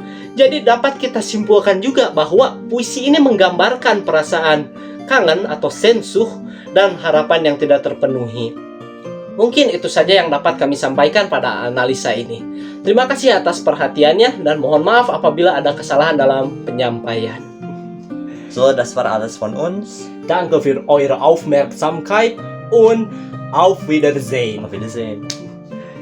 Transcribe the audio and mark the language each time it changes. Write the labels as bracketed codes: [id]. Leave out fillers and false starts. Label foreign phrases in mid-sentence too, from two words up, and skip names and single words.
[id] Jadi dapat kita simpulkan juga bahwa puisi ini menggambarkan perasaan kangen atau sensuh dan harapan yang tidak terpenuhi. Mungkin itu saja yang dapat kami sampaikan pada analisa ini. Terima kasih atas perhatiannya dan mohon maaf apabila ada kesalahan dalam penyampaian. [de] So, das war alles von uns. Danke für eure Aufmerksamkeit und auf Wiedersehen. Auf Wiedersehen.